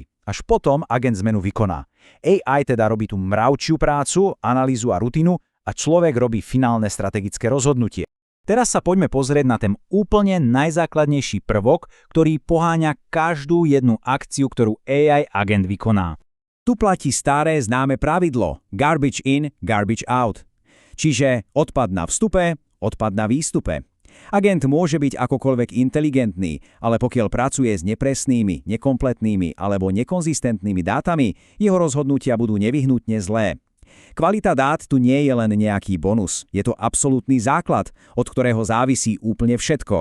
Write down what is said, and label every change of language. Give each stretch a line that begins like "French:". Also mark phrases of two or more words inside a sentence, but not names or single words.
Slovak: Až potom agent zmenu vykoná. AI teda robí tú mravčiu prácu, analýzu a rutinu a človek robí finálne strategické rozhodnutie. Teraz sa poďme pozrieť na ten úplne najzákladnejší prvok, ktorý poháňa každú jednu akciu, ktorú AI agent vykoná. Tu platí staré známe pravidlo
English: garbage in, garbage out.
Slovak: Čiže odpad na vstupe, odpad na výstupe. Agent môže byť akokoľvek inteligentný, ale pokiaľ pracuje s nepresnými, nekompletnými alebo nekonzistentnými dátami, jeho rozhodnutia budú nevyhnutne zlé. Kvalita dát tu nie je len nejaký bonus, je to absolútny základ, od ktorého závisí úplne všetko.